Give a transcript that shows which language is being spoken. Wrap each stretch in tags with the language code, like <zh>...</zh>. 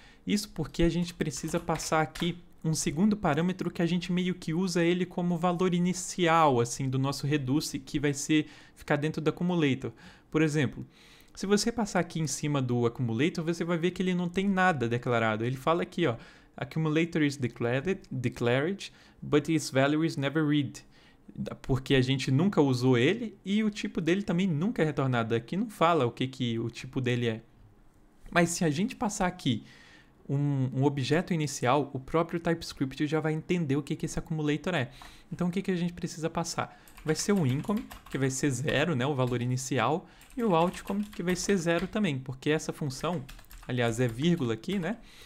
<pt>Isso porque a gente precisa passar aqui um segundo parâmetro que a gente meio que usa ele como valor inicial assim do nosso Reduce, que vai ficar dentro do accumulator. Por exemplo, se você passar aqui em cima do accumulator, você vai ver que ele não tem nada declarado. Ele fala aqui, ó,</pt> <en>accumulator is declared, but its value is never read.</en> <pt>Porque a gente nunca usou ele e o tipo dele também nunca é retornado. Aqui não fala o que o tipo dele é. Mas se a gente passar aqui um objeto inicial, o próprio TypeScript já vai entender o que esse accumulator é. Então o que a gente precisa passar? Vai ser o income, que vai ser 0, né, o valor inicial, e o outcome, que vai ser 0 também, porque essa função, aliás, é vírgula aqui, né?</pt>